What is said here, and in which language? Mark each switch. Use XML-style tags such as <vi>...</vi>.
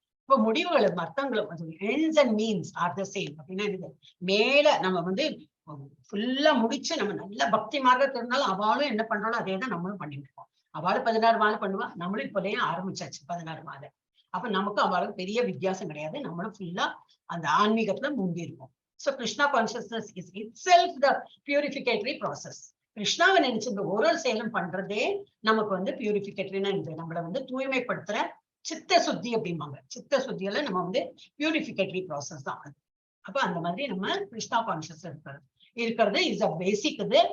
<ta>இப்போ முடிவுகள் அர்த்தங்களும்</ta> <en>ends and means are the same</en> <ta>அப்படின்னா இது மேல நம்ம வந்து ஃபுல்லா முடிச்சு நம்ம நல்ல பக்தி மார்க்கத்துல இருந்தாலும் அவளும் என்ன பண்றாலும் அதே தான் நம்மளும் பண்ணிட்டு இருக்கோம். அவளும் 16 மாலை பண்ணுவா, நம்மளும் இப்போதையும் ஆரம்பிச்சாச்சு 16 மாலை. அப்ப நமக்கும் அவளுக்கு பெரிய வித்தியாசம் கிடையாது. நம்மளும் ஃபுல்லா அந்த ஆன்மீகத்துல முந்தி இருக்கும்.</ta> <en>So Krishna consciousness is itself the purificatory process.</en> <ta>கிருஷ்ணாவை நினைச்சு இந்த ஒரு செயலும் பண்றதே நமக்கு வந்து பியூரிபிகேட்டரினா நம்மள வந்து தூய்மைப்படுத்துற சித்த சுத்தி அப்படிம்பாங்க. சித்த சுத்தியில நம்ம வந்து பியூரிபிகேட்டரி ப்ராசஸ் தான். அப்ப அந்த மாதிரி நம்ம கிருஷ்ணா கான்சியஸ் இருக்கிறது இஸ் அ பேசிக் இது.</ta>